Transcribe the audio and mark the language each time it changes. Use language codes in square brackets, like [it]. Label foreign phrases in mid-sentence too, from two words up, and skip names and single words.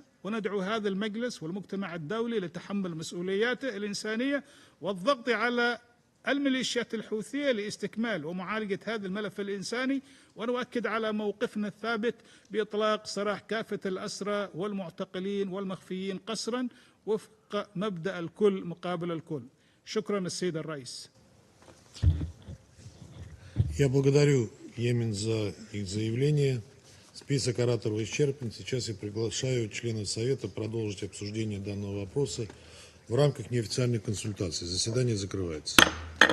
[ar] وندعو هذا المجلس والمجتمع الدولي لتحمل مسؤولياته الإنسانية والضغط على الميليشيات الحوثية لاستكمال ومعالجة هذا الملف الإنساني، ونؤكد على موقفنا الثابت بإطلاق سراح كافة الأسرى والمعتقلين والمخفيين قسرا وفق مبدأ الكل مقابل الكل. شكرا السيد الرئيس. [ru] Я благодарю Йемен за их заявление. Список ораторов исчерпан. Сейчас я приглашаю членов Совета продолжить обсуждение данного вопроса в рамках неофициальной консультации. Заседание закрывается.